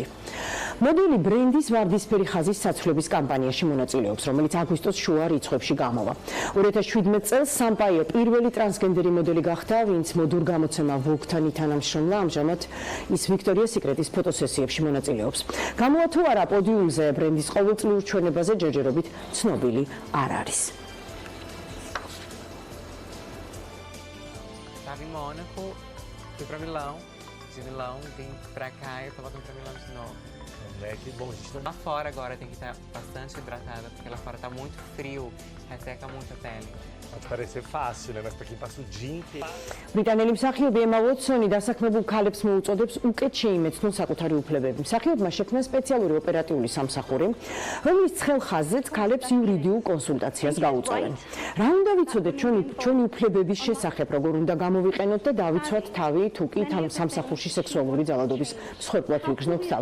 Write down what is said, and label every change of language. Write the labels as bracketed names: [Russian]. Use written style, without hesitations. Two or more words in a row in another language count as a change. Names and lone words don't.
[Georgian] მოდელი ბრენდის ვარდისფერი ხაზის საცვლების კამპანიაში მონაწილეობს, რომელიც აგვისტოს შუა რიცხვებში გამოვა. 2017 წელს სამპაიო პირველი ტრანსგენდერი მოდელი გახდა, ვინც მოდურ გამოცემა Vogue-თან ითანამშრომლა, ამჟამად ის ვიქტორიას სიკრეტის ფოტოსესიებში მონაწილეობს. გამოვა თუ არა პოდიუმზე ბრენდის ყოველწლიურ ჩვენებაზე ჯერჯერობით ცნობილი არ არის. [Portuguese] Estava em Mônaco, fui para Milão, de Milão vim para cá e eu tava com Milão de novo. Que bom, a gente não... Lá fora agora tem que estar bastante hidratada, porque lá fora tá muito frio, resseca muito a pele. Pode parecer fácil, né? Mas para quem passa o dia inteiro... [Georgian] ბრიტანელი მსახიობი ემა უოტსონი დასაქმებულ ქალებს მოუწოდებს უკეთ შეიმეცნონ საკუთარი უფლებები. მსახიობმა შექმნა სპეციალური ოპერატიული სამსახური, რომლის ცხელ ხაზზეც ქალებს იურიდიულ კონსულტაციას გაუწევენ. რა უნდა ვიცოდეთ ჩვენი უფლებების შესახებ, როგორ უნდა გამოვიყენოთ და დავიცვათ თავი, თუ კი სამსახურში სექსუალური ძალადობის მსხვერპლად ვიგრძნოთ თავს.